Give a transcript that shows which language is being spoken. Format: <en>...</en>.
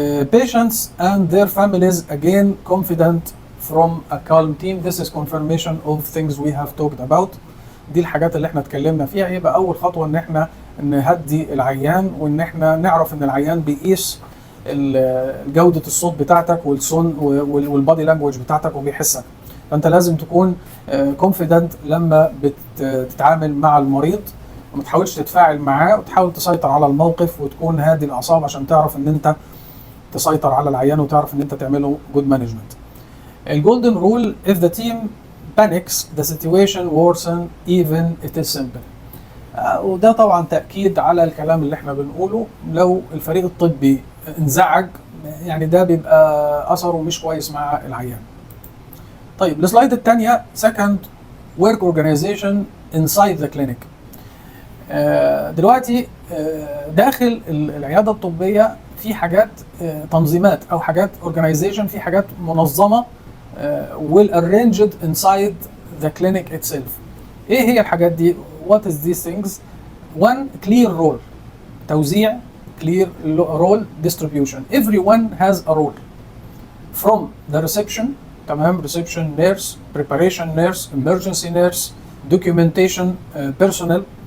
<en>Patients and their families again confident from a calm team. This is confirmation of things we have talked about.</en> <ar>دي الحاجات اللي احنا اتكلمنا فيها. يبقى اول خطوه ان احنا نهدي العيان، وان احنا نعرف ان العيان بيقيس جوده الصوت بتاعتك والصون والبادي لانجوج بتاعتك وبيحسك. فانت لازم تكون كونفيدنت لما بتتعامل مع المريض، وما تحاولش تتفاعل معاه، وتحاول تسيطر على الموقف وتكون هادي الاعصاب عشان تعرف ان انت تسيطر على العيان وتعرف ان انت تعمله جود مانجمنت.</ar> <en>الجولدن rule: if the team panics the situation worsen even it is simple.</en> <ar>وده طبعا تأكيد على الكلام اللي احنا بنقوله. لو الفريق الطبي انزعج يعني ده بيبقى اثره مش كويس مع العيان. طيب السلايد الثانيه</ar> <en>second work organization inside the clinic.</en> <ar>دلوقتي داخل العياده الطبيه في حاجات تنظيمات او حاجات organization، في حاجات منظمه</ar> <en>will arranged inside the clinic itself.</en> <ar>ايه هي الحاجات دي؟</ar> <en>what is these things؟ one clear role،</en> <ar>توزيع،</ar> <en>clear role distribution. everyone has a role from the reception،</en> <ar>تمام،</ar> <en>reception nurse، preparation nurse، emergency nurse، documentation personnel.</en>